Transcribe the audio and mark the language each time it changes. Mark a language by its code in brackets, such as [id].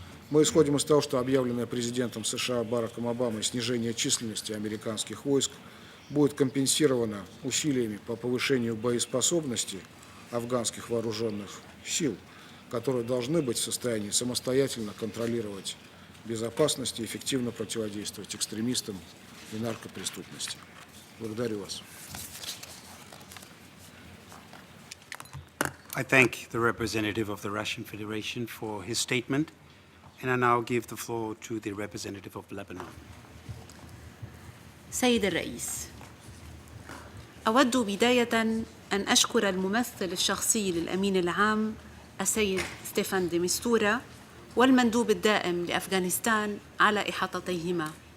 [ru] Мы исходим из того, что объявленное президентом США Бараком Обамой снижение численности американских войск будет компенсировано усилиями по повышению боеспособности афганских вооруженных сил, которые должны быть в состоянии самостоятельно контролировать безопасность и эффективно противодействовать экстремистам и наркопреступности. Благодарю вас. [en] I thank the representative of the Russian Federation for his statement, and I now give the floor to the representative of Lebanon. [ar] سيد الرئيس، أود بداية أن أشكر الممثل الشخصي للأمين العام السيد ستيفان دي مستورا والمندوب الدائم لأفغانستان على إحاطتيهما.